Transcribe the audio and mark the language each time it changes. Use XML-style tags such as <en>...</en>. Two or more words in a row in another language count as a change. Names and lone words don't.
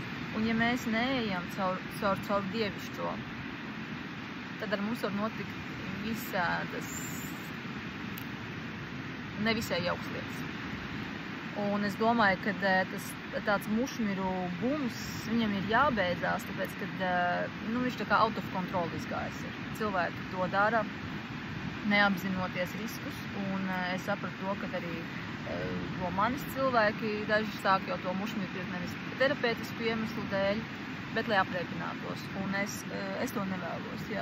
<lv>Un ja mēs neejam caur dievišķo, tad ar mums var notikt visādas nevisai jauks lietas. Un es domāju, ka tāds mušmiru bums viņam ir jābeidzās, tāpēc, ka viņš tā kā</lv> <en>out of control</en> <lv>izgājis ir. Cilvēki to dara, neapzinoties riskus, un es sapratu to, ka arī no manis cilvēki daži sāk jau to mušmiru pirkt nevis terapeitisku iemeslu dēļ, bet lai apreibinātos, un es to nevēlos, jā.</lv>